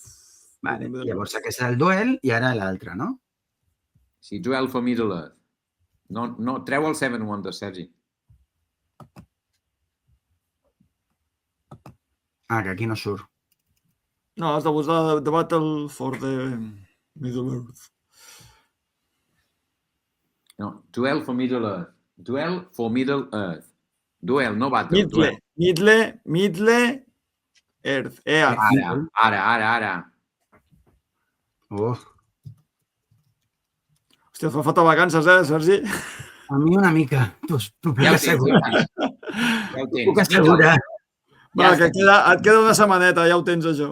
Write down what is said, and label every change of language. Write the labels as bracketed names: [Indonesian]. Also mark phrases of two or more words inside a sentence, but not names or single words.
[Catalan] Vale, llavors aquest és el duel i ara l'altre, no? Sí, Duel for Middle Earth. No, treu el Seven Wonders, Sergi. Que aquí no surt. No, has de posar The Battle for the Middle Earth. No, Duel for Middle Earth. Duel for Middle Earth. Duel, no Battle. Middle Earth. Ara. Oh. Hòstia, fa falta vacances, Sergi? A mi una mica. T'ho puc assegurar. Ja ho tens. Puc assegurar. Va, que et queda una setmaneta, ja ho tens, això.